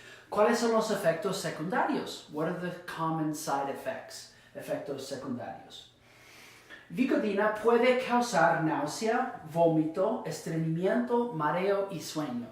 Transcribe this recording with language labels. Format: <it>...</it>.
<es>¿Cuáles son los efectos secundarios?</es> <en>What are the common side effects?</en> <es>Efectos secundarios. Vicodina puede causar náusea, vómito, estreñimiento, mareo y sueño.</es>